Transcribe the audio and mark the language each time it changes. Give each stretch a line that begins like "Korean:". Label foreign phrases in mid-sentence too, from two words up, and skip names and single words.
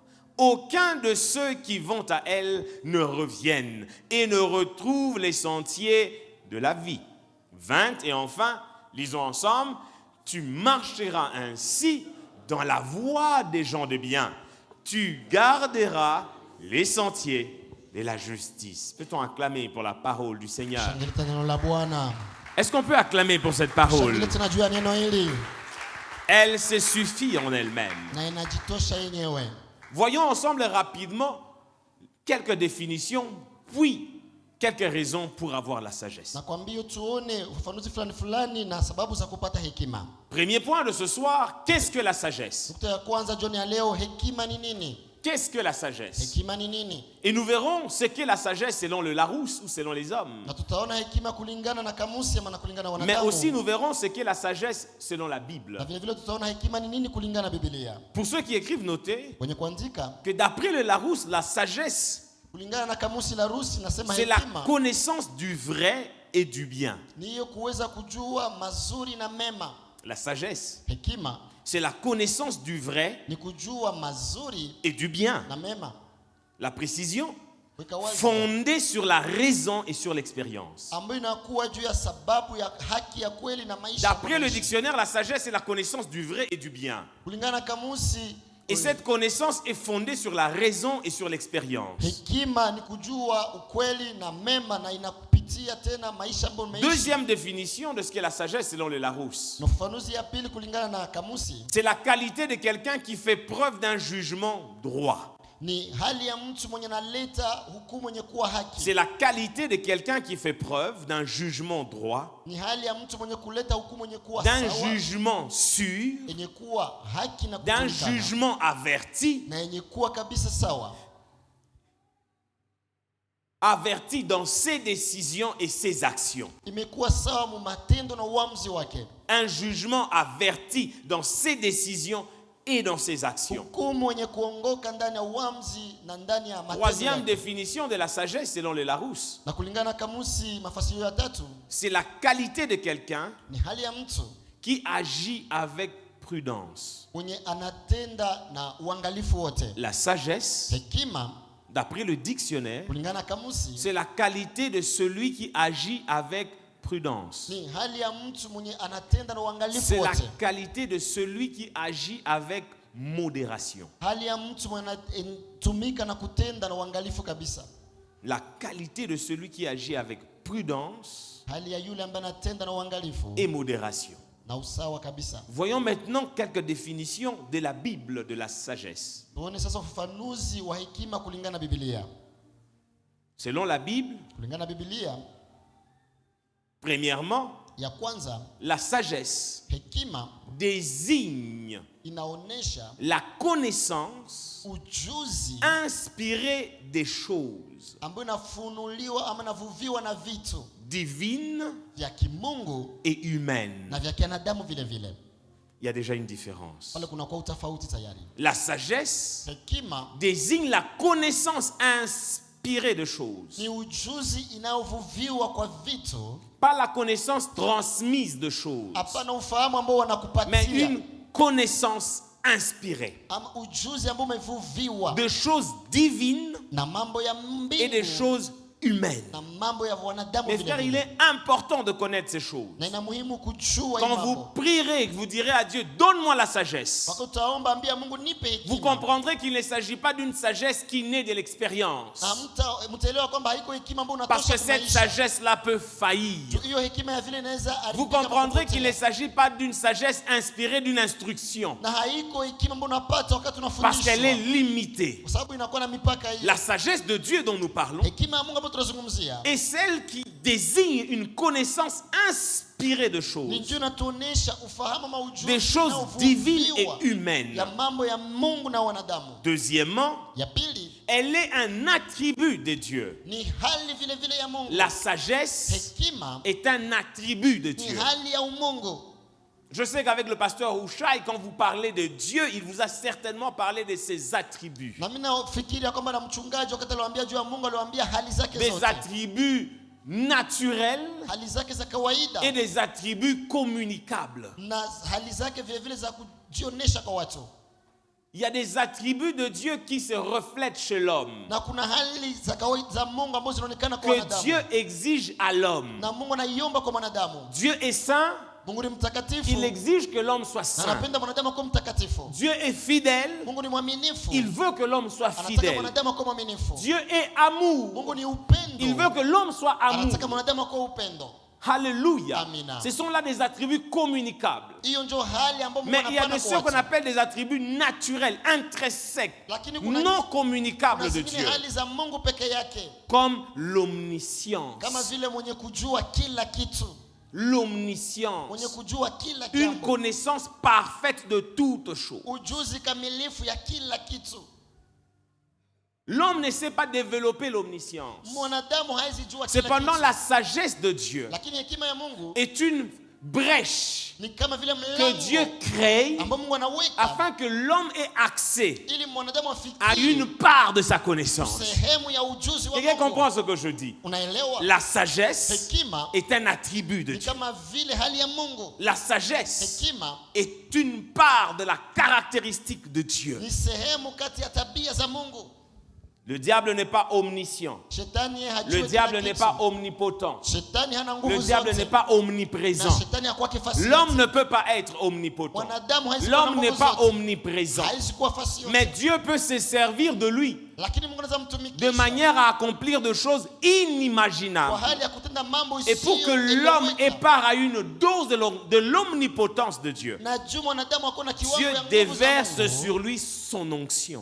French: Aucun de ceux qui vont à elle ne reviennent et ne retrouvent les sentiers de la vie. 20. Et enfin, lisons ensemble, tu marcheras ainsi dans la voie des gens de bien. Tu garderas les sentiers de la justice. Peut-on acclamer pour la parole du Seigneur?
Swahili: Shangilia neno la Bwana.
French: Est-ce qu'on peut acclamer pour cette parole?
Swahili: Shangilia tena juu ya neno hili
French: Elle se suffit en elle-même.
Swahili: na inajitosha yenyewe.
French: Voyons ensemble rapidement quelques définitions, puis quelques raisons pour avoir la sagesse.
Swahili: Nakwambia tuone ufafanuzi fulani fulani na sababu za kupata hekima.
French: Premier point de ce soir, qu'est-ce que la sagesse?
Swahili: Nukta ya kwanza jioni ya leo, hekima ni nini?
French: Qu'est-ce que la sagesse?
Swahili: Hekima ni nini?
French: Et nous verrons ce qu'est la sagesse selon le Larousse ou selon les hommes.
Swahili: Na tutaona hekima kulingana na kamusi ama na kulingana na
French: Mais
Swahili: wanadamu.
French: aussi nous verrons ce qu'est la sagesse selon la Bible.
Swahili: Na vile vile tutaona hekima ni nini kulingana na Biblia.
French: Pour ceux qui écrivent, notez
Swahili: Wenye kuandika
French: que d'après le Larousse, la sagesse,
Swahili: kulingana na kamusi la Rusi nasema
French: c'est la
Swahili: hekima
French: connaissance du vrai et du bien.
Swahili: ni hiyo kuweza kujua mazuri na mema.
French: La sagesse,
Swahili: Hekima
French: c'est la connaissance du vrai
Swahili: ni kujua mazuri
French: et du bien.
Swahili: na mema.
French: La précision,
Swahili: Weka wazi
French: fondée sur la raison et sur l'expérience.
Swahili: ambayo inakuwa juu ya sababu ya haki ya kweli na maisha.
French: D'après le dictionnaire, la sagesse est la connaissance du vrai et du bien.
Swahili: Kulingana na kamusi
French: Et cette connaissance est fondée sur la raison et sur l'expérience.
Swahili: hekima ni kujua ukweli na mema na inakupitia tena maisha ambayo umeishi.
French: Deuxième définition de ce qu'est la sagesse selon le Larousse.
Swahili: Na ufafanuzi ya pili kulingana na kamusi
French: C'est la qualité de quelqu'un qui fait preuve d'un jugement droit.
Swahili: ni hali ya mtu mwenye analeta hukumu yenye kuwa haki.
French: C'est la qualité de quelqu'un qui fait preuve d'un jugement droit,
Swahili: Ni hali ya mtu mwenye kuleta hukumu yenye kuwa
French: d'un
Swahili: sawa,
French: jugement sûr,
Swahili: yenye kuwa haki na
French: d'un
Swahili: kujulikana,
French: jugement averti,
Swahili: na yenye kuwa kabisa sawa,
French: averti dans ses décisions et ses actions.
Swahili: imekuwa sawa mu matendo na uamuzi wake.
French: Un jugement averti dans ses décisions et dans ses actions.
Swahili: Hukumu yenye kuongoka ndani ya uamuzi na ndani ya matendo
French: Troisième
Swahili: yake.
French: définition de la sagesse selon le Larousse,
Swahili: Na kulingana na kamusi mafasiri ya tatu
French: c'est la qualité de quelqu'un
Swahili: ni hali ya mtu
French: qui agit avec prudence.
Swahili: mwenye anatenda na uangalifu wote.
French: La sagesse,
Swahili: Hekima
French: d'après le dictionnaire,
Swahili: kulingana na kamusi
French: c'est la qualité de celui qui agit avec prudence.
Swahili: ni hali ya mtu mwenye anatenda na uangalifu
French: C'est la
Swahili: wote.
French: qualité de celui qui agit avec modération.
Swahili: Hali ya mtu anatumika na kutenda na uangalifu kabisa.
French: La qualité de celui qui agit avec prudence
Swahili: Hali ya yule ambaye anatenda na uangalifu
French: et modération.
Swahili: na usawa kabisa.
French: Voyons maintenant quelques définitions de la Bible de la sagesse.
Swahili: Tuone sasa ufafanuzi wa hekima kulingana na Biblia.
French: Selon la Bible,
Swahili: Kulingana na Biblia,
French: premièrement,
Swahili: ya kwanza,
French: la sagesse
Swahili: hekima
French: désigne
Swahili: inaonesha
French: la connaissance
Swahili: ujuzi
French: inspirée des choses
Swahili: ambayo inafunuliwa ama inavuviwa na vitu
French: divines
Swahili: vya kimungu
French: et humaines.
Swahili: na vya kinadamu vile vile.
French: Il y a déjà une différence.
Swahili: Pale kuna kwa utofauti tayari.
French: La sagesse
Swahili: Hekima
French: désigne la connaissance inspirée de choses,
Swahili: ni ujuzi inayovuviwa kwa vitu,
French: pas la connaissance transmise de choses,
Swahili: hapana ufahamu ambao
French: mais
Swahili: wanakupatia,
French: une connaissance inspirée
Swahili: ama ujuzi ambao umevuviwa
French: de choses divines
Swahili: na mambo ya
French: et des
Swahili: mbingu
French: choses humaines.
Swahili: na mambo ya wanadamu
French: Mes
Swahili: vile
French: frères, il
Swahili: vile.
French: est important de connaître ces choses.
Swahili: Na ina muhimu kujua
French: Quand
Swahili: hii
French: vous
Swahili: mambo.
French: prierez, que vous direz à Dieu, donne-moi la sagesse,
Swahili: Wakati utaomba ambia Mungu nipe
French: vous
Swahili: hekima.
French: comprendrez qu'il ne s'agit pas d'une sagesse qui naît de l'expérience.
Swahili: Na mtaelewa kwamba haiko hekima ambayo
French: Parce que
Swahili: unatosha
French: cette
Swahili: kumaisha.
French: sagesse-là peut faillir.
Swahili: Hiyo hekima ya vile inaweza
French: Vous
Swahili: haribika
French: comprendrez qu'il ne
Swahili: kupotea.
French: s'agit pas d'une sagesse inspirée d'une instruction.
Swahili: Na haiko hekima ambayo unapata wakati
French: Parce qu'elle est
Swahili: unafundishwa.
French: limitée.
Swahili: Kwa sababu inakuwa na mipaka hiyo.
French: La sagesse de Dieu dont nous parlons
Swahili: Hekima ya Mungu ambayo tunazungumzia
French: est celle qui désigne une connaissance inspirée de
Swahili: ni
French: choses,
Swahili: ndio inatuonesha ufahamu ama ujuzi
French: des choses divines et humaines.
Swahili: ya mambo ya Mungu na wanadamu.
French: Deuxièmement,
Swahili: Ya pili
French: elle est un attribut de Dieu.
Swahili: ni hali vile vile ya Mungu.
French: La sagesse
Swahili: Hekima
French: est un attribut de
Swahili: ni
French: Dieu.
Swahili: hali ya umungu.
French: Je sais qu'avec le pasteur Houchaï, quand vous parlez de Dieu, il vous a certainement parlé de ses attributs.
Swahili: Na mimi nafikiria kwamba na mchungaji wakati aliwaambia juu ya Mungu aliwaambia hali zake
French: Des
Swahili: zote.
French: attributs naturels
Swahili: Hali zake za kawaida
French: et des attributs communicables.
Swahili: na hali zake vile vile za kujionesha kwa watu.
French: Il y a des attributs de Dieu qui se reflètent chez l'homme,
Swahili: Na kuna hali za kawaida za Mungu ambazo zinaonekana kwa
French: que
Swahili: wanadamu.
French: Dieu exige à l'homme.
Swahili: Na Mungu anaiomba kwa mwanadamu.
French: Dieu est saint,
Swahili: Mungu ni mtakatifu.
French: il exige que l'homme soit
Swahili: Na
French: saint.
Swahili: anapenda mwanadamu kuwa mtakatifu.
French: Dieu est fidèle,
Swahili: Mungu ni mwaminifu.
French: il veut que l'homme soit
Swahili: Anataka
French: fidèle.
Swahili: mwanadamu kuwa mwaminifu.
French: Dieu est amour,
Swahili: Mungu ni upendo.
French: il veut que l'homme soit amour.
Swahili: Anataka mwanadamu kuwa upendo.
French: Alléluia.
Swahili: Amina.
French: Ce sont là des attributs communicables.
Swahili: Hiyo ndio hali ambayo Mungu
French: Mais il y a
Swahili: anapana
French: de
Swahili: kwa
French: ceux qu'on
Swahili: watu.
French: appelle des attributs naturels, intrinsèques,
Swahili: Lakini kuna
French: non communicables
Swahili: kuna
French: de
Swahili: zingine
French: Dieu,
Swahili: hali za Mungu peke yake.
French: comme
Swahili: Kama
French: l'omniscience.
Swahili: vile mwenye kujua kila kitu. Mwenye
French: L'omniscience,
Swahili: kujua kila
French: une
Swahili: jambo.
French: connaissance parfaite de toutes choses.
Swahili: Ujuzi kamilifu ya kila kitu.
French: L'homme ne sait pas développer l'omniscience.
Swahili: Mwanadamu hawezi jua kila
French: Cependant,
Swahili: kitu.
French: la sagesse de Dieu
Swahili: Lakini hekima ya Mungu
French: est une brèche
Swahili: ni kama vile
French: que Dieu
Swahili: mlango
French: crée
Swahili: ambao Mungu anaweka
French: afin que l'homme ait accès
Swahili: ili mwanadamu
French: à
Swahili: afikie
French: une part de sa connaissance.
Swahili: sehemu ya ujuzi wa
French: Quelqu'un
Swahili: Mungu.
French: comprend ce que je dis?
Swahili: Unaelewa?
French: La sagesse
Swahili: Hekima
French: est un attribut de
Swahili: ni
French: Dieu.
Swahili: kama vile hali ya Mungu.
French: La sagesse
Swahili: Hekima
French: est une part de la caractéristique de Dieu.
Swahili: ni sehemu kati ya tabia za Mungu.
French: Le diable n'est pas omniscient.
Swahili: Shetani yeye hajui
French: Le
Swahili: kila
French: diable
Swahili: kitu.
French: n'est pas omnipotent.
Swahili: Shetani hana
French: Le
Swahili: nguvu
French: diable
Swahili: zote.
French: n'est pas
Swahili: Na
French: omniprésent.
Swahili: shetani hakuwa kifasi
French: L'homme
Swahili: yote.
French: ne peut pas être omnipotent.
Swahili: Mwanadamu hawezi kuwa na
French: L'homme n'est
Swahili: nguvu
French: pas
Swahili: zote.
French: omniprésent.
Swahili: Hawezi kuwa fasi yote.
French: Mais Dieu peut se servir de lui
Swahili: Lakini Mungu anaweza
French: de
Swahili: mtumikisha
French: manière à accomplir des choses
Swahili: kwa
French: inimaginables.
Swahili: hali ya kutenda mambo
French: Et pour que l'homme ait
Swahili: isiyoeleweka.
French: part à une dose de l'omnipotence de Dieu,
Swahili: Na juu mwanadamu akona kiwango
French: Dieu
Swahili: ya nguvu za
French: déverse
Swahili: Mungu.
French: sur lui son onction.